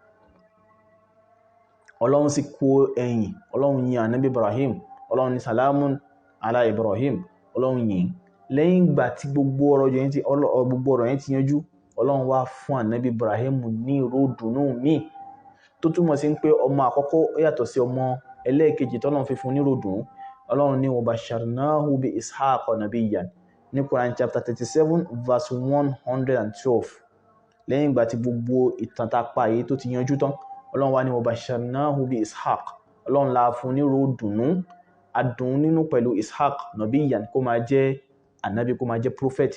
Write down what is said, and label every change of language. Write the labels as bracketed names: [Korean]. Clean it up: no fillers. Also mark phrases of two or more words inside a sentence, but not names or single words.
[Yoruba] Ọlọ́run sì kó ẹ̀yìn, Ọlọ́run yin Ànábì Ibrahim, Ọlọ́run ní [Arabic] سلام على إبراهيم, [Yoruba] Ọlọ́run yìn. lẹ́yìn ìgbà tí gbogbo ọ̀rọ̀ yẹn ti yanjú, Ọlọ́run wá fún Ànábì Ibrahim ní ìró ìdùnnú míì tó túmọ̀ sí pé ọmọ àkọ́kọ́ ó yàtọ̀ sí ọmọ ẹlẹ́ẹ̀kejì tọ́lọ́run fi fún ní ìró ìdùnnú. Ọlọ́run ní [Arabic] وبشرناه بإسحاق نبيا [Yoruba] ní Quran [English] chapter 37 verse 112. [Yoruba] lẹ́yìn ìgbà tí gbogbo ìtàn tá a pa yìí tó ti yanjú tán, Ọlọ́run wá ní [Arabic] وبشرناه بإسحاق, [Yoruba] Ọlọ́run la fún ní ìró ìdùnnú, adùn nínú pẹ̀lú [Arabic] إسحاق نبيا, [Yoruba] kó máa jẹ́ ànábì, kó máa jẹ́ prophet.